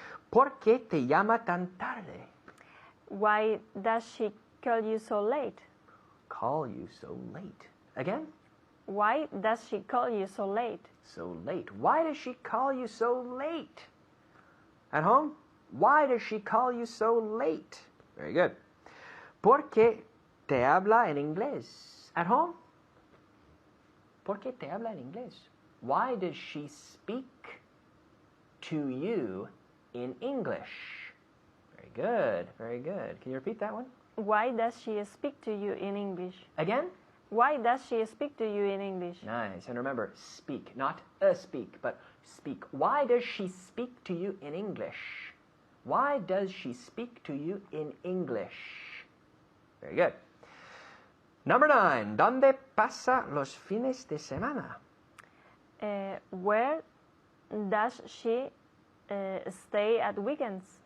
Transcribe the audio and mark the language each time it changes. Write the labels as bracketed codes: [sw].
[es] ¿Por qué te llama tan tarde? [en] Why does she call you so late? Call you so late. Again? Why does she call you so late? So late. Why does she call you so late? At home? Why does she call you so late? Very good. [es] ¿Por qué te habla en inglés? [en] At home? [es] ¿Por qué te habla en inglés? [en] Why does she speak to you in English? Very good, very good. Can you repeat that one? Why does she speak to you in English? Again? Why does she speak to you in English? Nice. And remember, speak, not speak, but speak. Why does she speak to you in English? Why does she speak to you in English? Very good. Number 9. [es] ¿Dónde pasa los fines de semana? [en] Where does she stay at weekends?